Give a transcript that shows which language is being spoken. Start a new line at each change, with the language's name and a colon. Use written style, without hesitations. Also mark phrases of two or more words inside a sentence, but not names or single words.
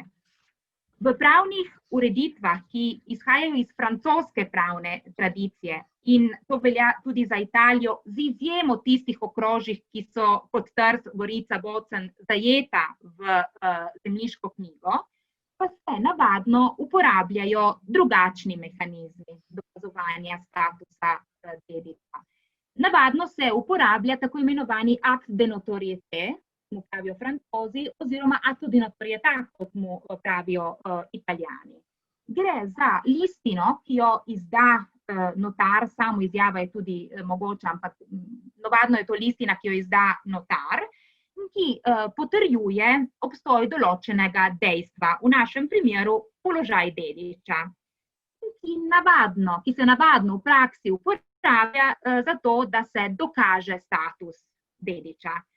Slovenian: V pravnih ureditvah, ki izhajajo iz francoske pravne tradicije, in to velja tudi za Italijo, z izjemo tistih okrožij, ki so kot Trst, Gorica, Bozen zajeta v zemljiško knjigo, pa se navadno uporabljajo drugačni mehanizmi dokazovanja statusa dediča. Navadno se uporablja tako imenovani akt
French: de notoriété,
Slovenian: mu pravijo Francozi, oziroma
Italian: atto di notorietà,
Slovenian: kot mu pravijo Italijani. Gre za listino, ki jo izda notar, samo izjava je tudi mogoča, ampak navadno je to listina, ki jo izda notar, ki potrjuje obstoj določenega dejstva, v našem primeru položaj dediča, ki se navadno v praksi uporablja za to, da se dokaže status dediča.